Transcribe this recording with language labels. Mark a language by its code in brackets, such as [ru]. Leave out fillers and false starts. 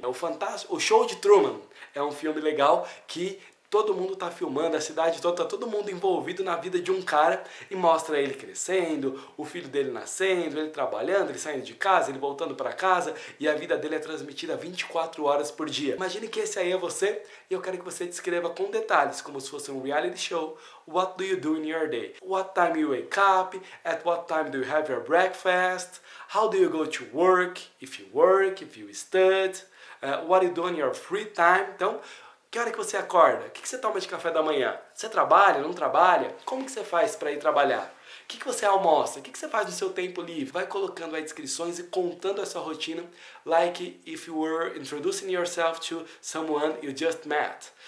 [pt] É o fantástico, o Show de Truman é um filme legal que todo mundo está filmando, a cidade toda, tá todo mundo envolvido na vida de um cara e mostra ele crescendo, o filho dele nascendo, ele trabalhando, ele saindo de casa, ele voltando para casa e a vida dele é transmitida 24 horas por dia. Imagine que esse aí é você e eu quero que você descreva com detalhes, como se fosse um reality show. [en] What do you do in your day? What time you wake up? At what time do you have your breakfast? How do you go to work? If you work, if you study? What you do in your free time? [pt] Então, que hora que você acorda? O que você toma de café da manhã? Você trabalha, não trabalha? Como que você faz para ir trabalhar? O que você almoça? O que você faz no seu tempo livre? Vai colocando aí descrições e contando a sua rotina, [en] like if you were introducing yourself to someone you just met.